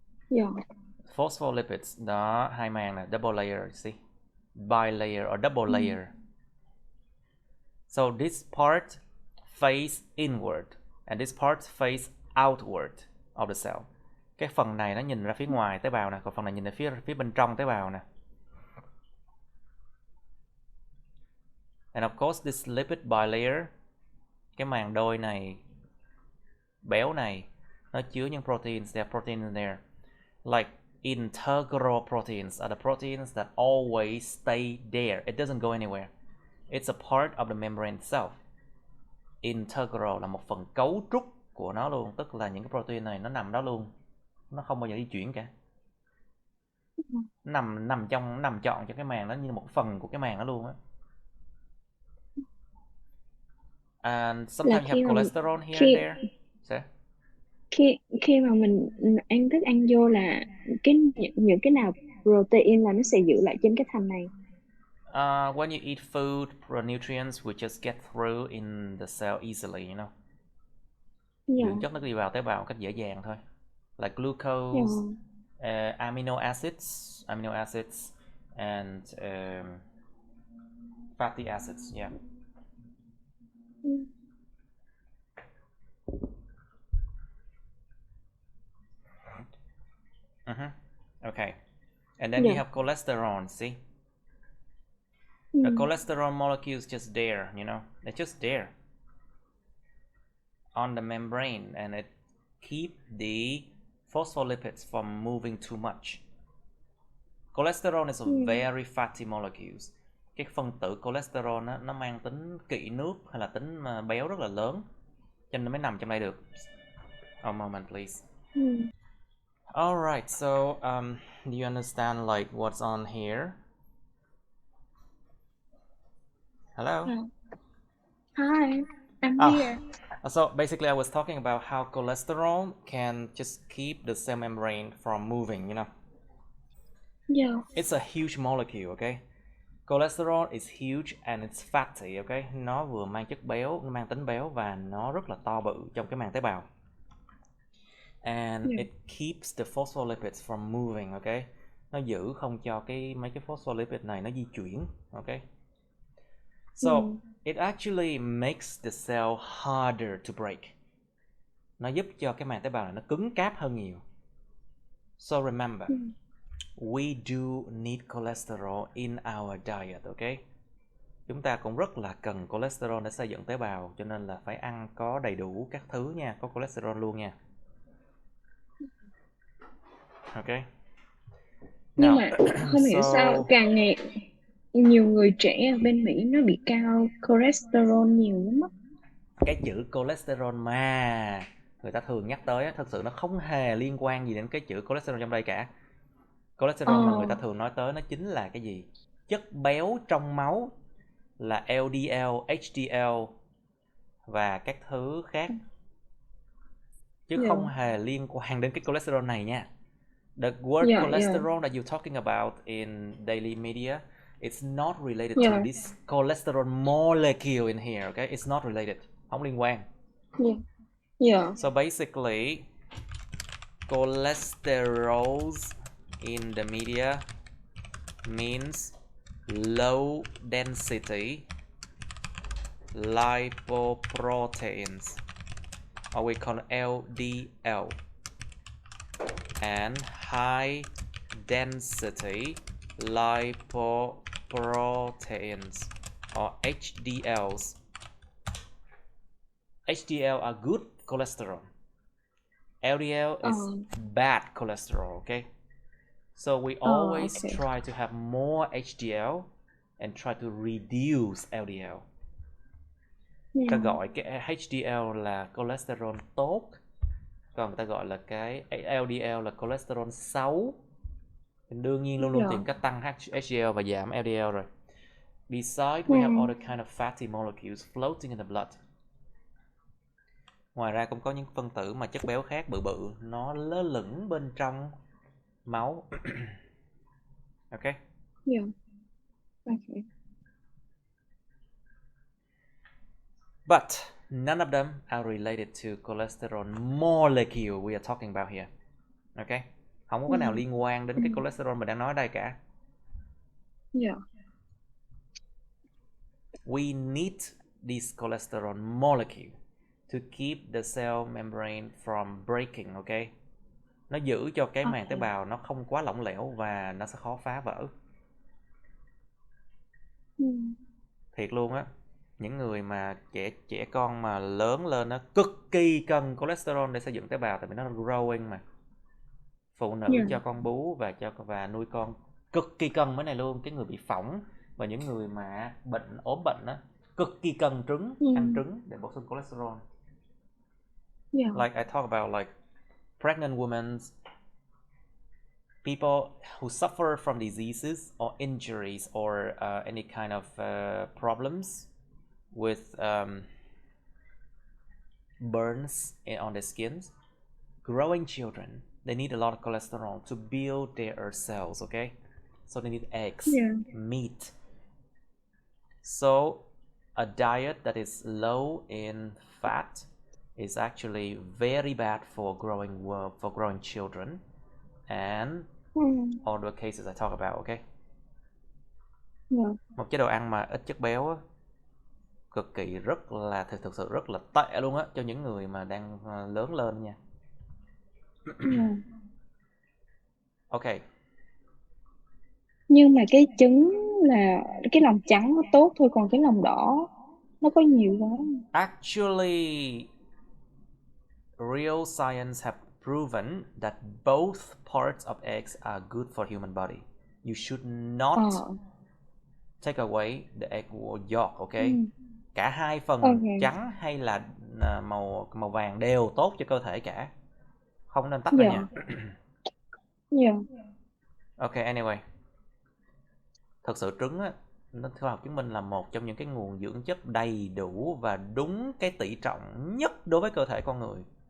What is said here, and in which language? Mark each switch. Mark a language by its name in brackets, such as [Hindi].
[English] Yeah. Phospholipids, [Vietnamese] đó, hai màng này, [English] double layer, you see? Bilayer or double layer. So this part face inward and this part face outward of the cell. [Vietnamese] Cái phần này nó nhìn ra phía ngoài tế bào nè, còn phần này nhìn ra phía bên trong tế bào nè. [English] And of course this lipid bilayer, [Vietnamese] cái màng đôi này, béo này, nó chứa những proteins. [English] There are proteins in there. Like integral proteins are the proteins that always stay there. It doesn't go anywhere. It's a part of the membrane itself. [Vietnamese] Integral là một phần cấu trúc của nó luôn, tức là những cái protein này nó nằm đó luôn, nó không bao giờ di chuyển cả. Nằm trọn cho cái màng đó như một phần của cái màng đó luôn á. [English] And sometimes you have cholesterol here and there. So? [Vietnamese] Khi mà mình ăn thức ăn vô là những cái nào protein là nó sẽ giữ lại trên cái thành này. [English] When you eat food, nutrients will just get through in the cell easily, you know. [Vietnamese] Dưỡng chất nó đi vào tế bào một cách dễ dàng thôi. [English] Like glucose, amino acids, and fatty acids, yeah. Okay. And then you have cholesterol, see? The cholesterol molecule is just there, you know, it's just there on the membrane, and it keep the phospholipids from moving too much. Cholesterol is a very fatty molecule. [Vietnamese] Cái phân tử cholesterol nó mang tính kỵ nước hay là tính béo rất là lớn, cho nên nó mới nằm trong đây được. [English] A moment, please. Alright, so do you understand like what's on here? Hello? Hi, I'm here. So basically I was talking about how cholesterol can just keep the cell membrane from moving, you know? Yeah. It's a huge molecule, okay? Cholesterol is huge and it's fatty, okay? Nó vừa mang chất béo, nó mang tính béo và nó rất là to bự trong cái màng tế bào. And it keeps the phospholipids from moving, okay? [Vietnamese] Nó giữ không cho mấy cái phospholipid này nó di chuyển, okay? [English] So it actually makes the cell harder to break. [Vietnamese] Nó giúp cho cái màng tế bào này nó cứng cáp hơn nhiều. [English] So remember, we do need cholesterol in our diet, okay? [Vietnamese] Chúng ta cũng rất là cần cholesterol để xây dựng tế bào, cho nên là phải ăn có đầy đủ các thứ nha, có cholesterol luôn nha. [English] Okay. [Vietnamese] Nhưng mà không hiểu sao càng ngày nhiều người trẻ ở bên Mỹ nó bị cao cholesterol nhiều lắm á. Cái chữ cholesterol mà người ta thường nhắc tới á, thật sự nó không hề liên quan gì đến cái chữ cholesterol trong đây cả. Cholesterol mà người ta thường nói tới nó chính là cái gì? Chất béo trong máu là LDL, HDL và các thứ khác. Chứ không hề liên quan đến cái cholesterol này nha. [English] The word cholesterol that you're talking about in daily media, it's not related to this cholesterol molecule in here, okay? It's not related. [Vietnamese] Không liên quan. [English] So basically, cholesterols in the media means low density lipoproteins, or we call LDL, and high density lipoproteins or HDLs. HDL are good cholesterol. LDL is bad cholesterol, okay? So we always try to have more HDL and try to reduce LDL. [Vietnamese] Ta gọi cái HDL là cholesterol tốt, còn người ta gọi là cái LDL là cholesterol xấu. Đương nhiên luôn luôn tìm cách tăng HDL và giảm LDL rồi. [English] Besides, we have other kind of fatty molecules floating in the blood. [Vietnamese] Ngoài ra cũng có những phân tử mà chất béo khác bự bự nó lơ lửng bên trong máu. [English] Okay? Yeah. Okay. But none of them are related to cholesterol molecule we are talking about here. Okay? [Vietnamese] Không có cái nào liên quan đến cái cholesterol mình đang nói ở đây cả. [English] Yeah. We need this cholesterol molecule to keep the cell membrane from breaking, okay? [Vietnamese] Nó giữ cho cái màng tế bào nó không quá lỏng lẻo và nó sẽ khó phá vỡ. Thiệt luôn á. Những người mà trẻ con mà lớn lên nó cực kỳ cần cholesterol để xây dựng tế bào, tại vì nó growing mà. Phụ nữ cho con bú và nuôi con cực kỳ cần cái này luôn. Cái người bị phỏng và những người mà ốm bệnh á cực kỳ cần trứng, ăn trứng để bổ sung cholesterol. [English] Like I talk about like pregnant women, people who suffer from diseases or injuries or any kind of problems with burns on their skins. Growing children, they need a lot of cholesterol to build their cells, okay? So they need eggs, meat. So a diet that is low in fat is actually very bad for growing children and all the cases I talk about, okay? [Vietnamese] Một chế độ ăn mà ít chất béo á, cực kỳ thực sự rất là tệ luôn á cho những người mà đang lớn lên nha. [English] Okay. [Vietnamese] Nhưng mà cái trứng là cái lòng trắng nó tốt thôi, còn cái lòng đỏ nó có nhiều quá. [English] Actually, real science have proven that both parts of eggs are good for human body. You should not take away the egg yolk, okay? [Vietnamese] Cả hai phần trắng hay là màu vàng đều tốt cho cơ thể cả. Không nên tách ra nha. [English] Okay, anyway. [Vietnamese] Thật sự trứng á, nó khoa học chứng minh là một trong những cái nguồn dưỡng chất đầy đủ và đúng cái tỷ trọng nhất đối với cơ thể con người.